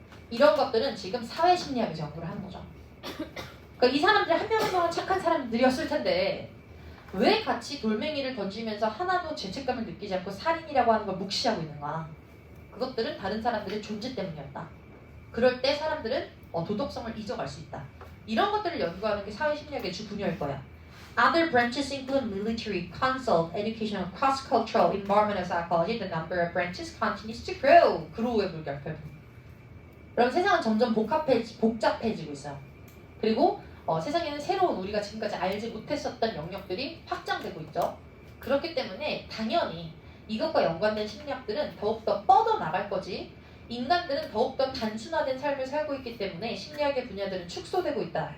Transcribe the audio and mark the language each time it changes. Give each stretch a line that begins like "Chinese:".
Korean: 이런 것들은 지금 사회심리학에서 연구를 하는 거죠. 그러니까 이 사람들이 한 명 한 명은 착한 사람들이었을 텐데 왜 같이 돌멩이를 던지면서 하나도 죄책감을 느끼지 않고 살인이라고 하는 걸 묵시하고 있는 거야. 그것들은 다른 사람들의 존재 때문이었다. 그럴 때 사람들은 도덕성을 잊어갈 수 있다. 이런 것들을 연구하는 게 사회심리학의 주 분야일 거야.
English: Other branches include military, consult, educational, cross-cultural, environmental psychology. The number of branches continues to grow.
Korean: grow의 물결. 그럼 세상은 점점 복잡해지고 있어요. 그리고 세상에는 새로운 우리가 지금까지 알지 못했었던 영역들이 확장되고 있죠. 그렇기 때문에 당연히 이것과 연관된 심리학들은 더욱더 뻗어나갈 거지 인간들은 더욱더 단순화된 삶을 살고 있기 때문에 심리학의 분야들은 축소되고 있다.